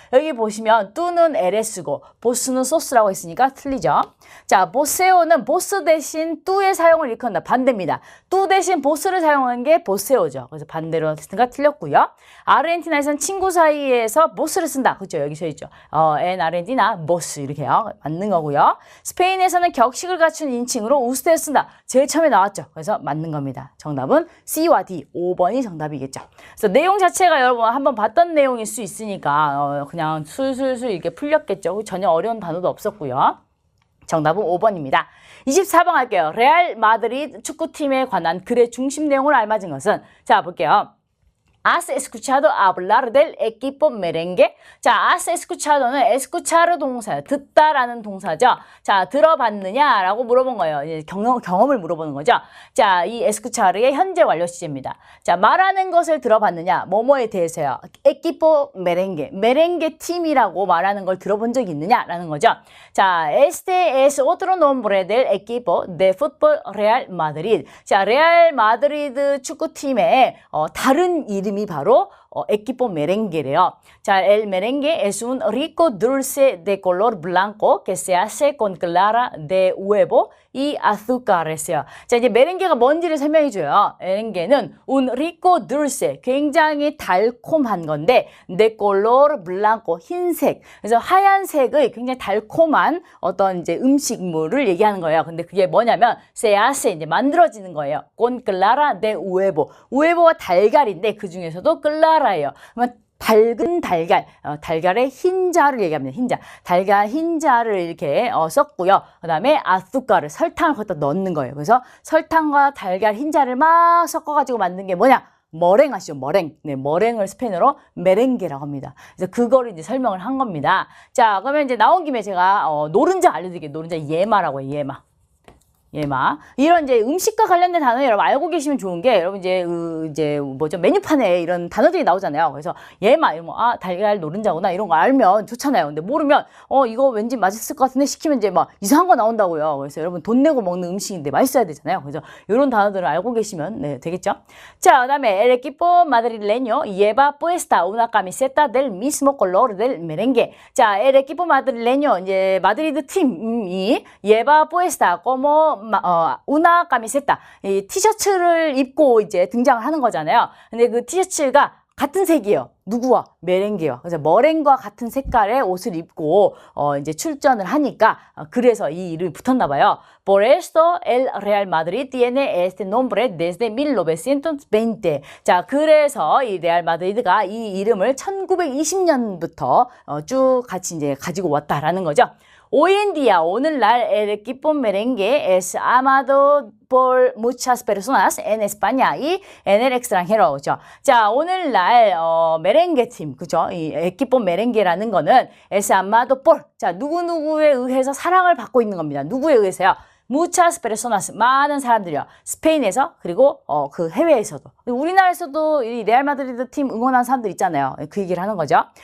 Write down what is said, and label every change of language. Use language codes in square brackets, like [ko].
[ko] 여기 보시면 tú는 eres고 vos는 sos라고 했으니까 틀리죠. 자, voseo는 vos 대신 tú의 사용을 일컫는다. 반대입니다. tú 대신 vos를 사용하는 게 voseo죠. 그래서 반대로 했으니까 틀렸고요. 아르헨티나에서는 친구 사이에서 vos를 쓴다. 그렇죠. 여기 써 있죠. [es] en Argentina, [ko] vos 이렇게요. 맞는 거고요. 스페인에서는 격식을 갖춘 인칭으로 usted 쓴다. 제일 처음에 나왔죠. 그래서 맞는 겁니다. 정답은 C와 D, 5번이 정답이겠죠. 그래서 내용 자체가 여러분 한번 봤던 내용일 수 있으니까 그냥 술술술 이렇게 풀렸겠죠. 전혀 어려운 단어도 없었고요. 정답은 5번입니다. 24번 할게요. 레알 마드리드 축구팀에 관한 글의 중심 내용을 알맞은 것은 자, 볼게요. [es] Has escuchado hablar del equipo merengue? [ko] 자, has escuchado는 escuchar 동사예요. 듣다라는 동사죠. 자, 들어봤느냐라고 물어본 거예요. 이제 경험을 물어보는 거죠. 자, 이 escuchar의 현재 완료 시제입니다. 자, 말하는 것을 들어봤느냐? 뭐뭐에 대해서요. equipo merengue, 메렝게 팀이라고 말하는 걸 들어본 적이 있느냐라는 거죠. [es] 자, este es otro nombre del equipo de fútbol Real Madrid. [ko] 자, 레알 마드리드 축구팀의 다른 이름이 바로 equipo merengue래요. [es] 자, el merengue es un rico dulce de color blanco que se hace con clara de huevo y azúcares요. [ko] 자, 이제 메렝게가 뭔지를 설명해 줘요. 메렝게는 [es] un rico dulce, [ko] 굉장히 달콤한 건데 [es] de color blanco, [ko] 흰색. 그래서 하얀색의 굉장히 달콤한 어떤 이제 음식물을 얘기하는 거예요. 근데 그게 뭐냐면 [es] se hace, [ko] 이제 만들어지는 거예요. [es] con clara de huevo. [ko] huevo가 달걀인데 그 중에서도 clara 예요. 그러면 밝은 달걀, 달걀의 흰자를 얘기합니다. 흰자. 달걀 흰자를 이렇게 썼고요. 그 다음에 아수카를, 설탕을 거기다 넣는 거예요. 그래서 설탕과 달걀 흰자를 막 섞어가지고 만든 게 뭐냐? 머랭 아시죠? 머랭. 네, 머랭을 스페인어로 메렝게라고 합니다. 그래서 그거를 이제 설명을 한 겁니다. 자, 그러면 이제 나온 김에 제가 노른자 알려드릴게요. 노른자 예마라고 해요. 예마. 예마. 이런 이제 음식과 관련된 단어 여러분 알고 계시면 좋은 게 여러분 이제 뭐죠? 메뉴판에 이런 단어들이 나오잖아요. 그래서 예마 이런 거 달걀 노른자구나 이런 거 알면 좋잖아요. 근데 모르면 이거 왠지 맛있을 것 같은데 시키면 이제 막 이상한 거 나온다고요. 그래서 여러분 돈 내고 먹는 음식인데 맛있어야 되잖아요. 그래서 이런 단어들을 알고 계시면 네, 되겠죠? [es] 자, 그다음에 el equipo madrileño lleva puesta una camiseta del mismo color del merengue. [ko] 자, [es] el equipo madrileño [ko] 이제 마드리드 팀이 [es] lleva puesta como una camiseta, [ko] 이 티셔츠를 입고 이제 등장을 하는 거잖아요. 근데 그 티셔츠가 같은 색이에요. 누구와? 메렝게요. 그래서 머랭과 같은 색깔의 옷을 입고 이제 출전을 하니까 그래서 이 이름이 붙었나 봐요. [es] Por esto el Real Madrid tiene este nombre desde 1920. [ko] 자, 그래서 이 레알 마드리드가 이 이름을 1920년부터 쭉 같이 이제 가지고 왔다라는 거죠. [es] Hoy en día, [ko] 오늘날 [es] el equipo merengue es amado por muchas personas en España y en el extranjero. [ko] 그죠? 자, 오늘날 메렝게 팀, 그죠? 이 equipo merengue라는 거는 [es] es amado por, [ko] 자, 누구누구에 의해서 사랑을 받고 있는 겁니다. 누구에 의해서요? [es] muchas personas, [ko] 많은 사람들이요. 스페인에서 그리고 그 해외에서도. 우리나라에서도 이 레알 마드리드 팀 응원하는 사람들 있잖아요. 그 얘기를 하는 거죠.